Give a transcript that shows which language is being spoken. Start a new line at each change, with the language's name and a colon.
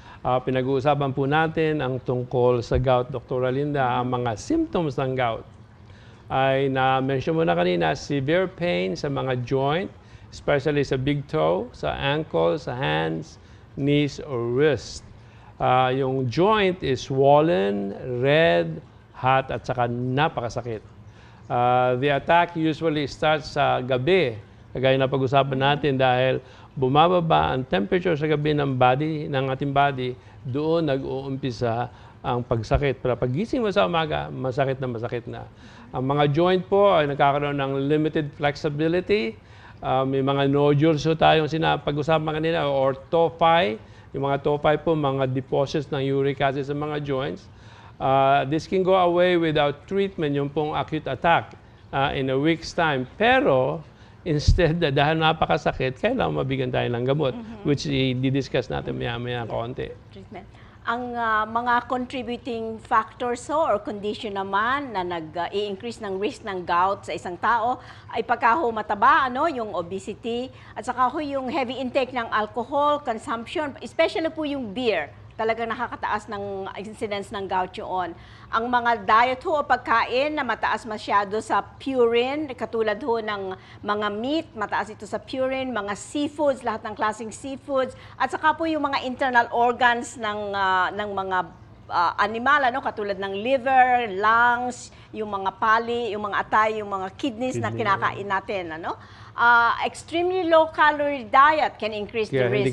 Filipino: Pinag-uusapan po natin ang tungkol sa gout. Dr. Linda, ang mga symptoms ng gout ay na-mention mo na kanina, severe pain sa mga joint, especially sa big toe, sa ankle, sa hands, knees, or wrist.
English: Yung joint is swollen, red, hot, at saka napakasakit.
Filipino: The attack usually starts sa gabi, kagaya na pag-usapan natin dahil bumababa ang temperature sa gabi ng ating body, doon nag-uumpisa ang pagsakit. Pero pagising mo sa umaga, masakit na masakit na. Ang mga joint po ay nagkakaroon ng limited flexibility. May mga nodules so tayong pag-usapan kanina, or tophi. Yung mga tophi po, mga deposits ng uric acid sa mga joints.
English: This can go away without treatment, yung pong acute attack in a week's time.
Filipino: Pero, instead, dahil napakasakit, kailangan mabigyan tayo ng gamot, which i-discuss natin maya-maya konti. Treatment. Ang mga contributing factors or condition naman na nag-i-increase ng risk ng gout sa isang tao ay pagkaho mataba, yung obesity, at saka yung heavy intake ng alcohol consumption, especially po yung beer. Talagang nakakataas ng incidence ng gout yun. Ang mga diet o pagkain na mataas masyado sa purine, katulad ng mga meat, mataas ito sa purine, mga seafoods, lahat ng klaseng seafoods, at saka po yung mga internal organs ng mga animal, katulad ng liver, lungs, yung mga pali, yung mga atay, yung mga kidneys na kinakain natin.
English: Extremely low-calorie diet can increase the risk